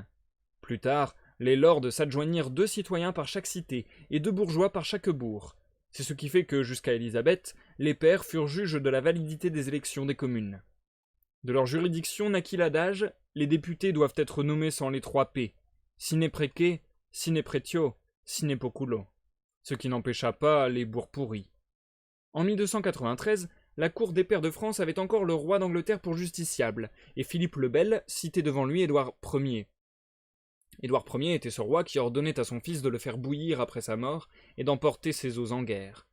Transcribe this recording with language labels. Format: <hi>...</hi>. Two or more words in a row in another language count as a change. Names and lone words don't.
<fr>Plus tard, les lords s'adjoignirent 2 citoyens par chaque cité, et 2 bourgeois par chaque bourg. C'est ce qui fait que, jusqu'à Élisabeth, les pairs furent juges de la validité des élections des communes. De leur juridiction naquit l'adage « Les députés doivent être nommés sans les 3 P,</fr> <la>sine praece, sine pretio, sine populo »,</la> <fr>ce qui n'empêcha pas les bourgs pourris. En 1293, la cour des pairs de France avait encore le roi d'Angleterre pour justiciable, et Philippe le Bel citait devant lui Édouard Ier. Édouard Ier était ce roi qui ordonnait à son fils de le faire bouillir après sa mort et d'emporter ses os en guerre.</fr>